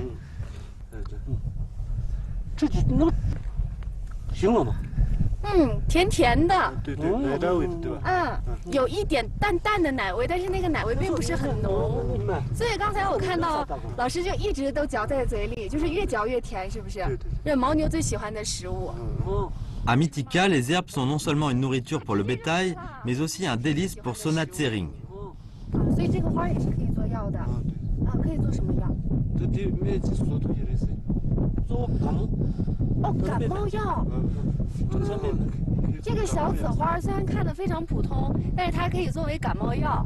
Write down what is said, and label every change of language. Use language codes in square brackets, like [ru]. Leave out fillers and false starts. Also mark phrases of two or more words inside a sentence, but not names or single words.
[zh] 这就那行了吗？甜甜的，对，奶渣味的，对吧？有一点淡淡的奶味，但是那个奶味并不是很浓。所以刚才我看到老师就一直都嚼在嘴里，就是越嚼越甜，是不是？这牦牛最喜欢的食物。 [fr] À Mythika, les herbes sont non seulement une nourriture pour le bétail, mais aussi un délice pour Sonat Tsering. [zh] 所以这个花也是可以做药的。可以做什么药？做感冒。哦，感冒药。这个小紫花虽然看得非常普通，但是它可以作为感冒药。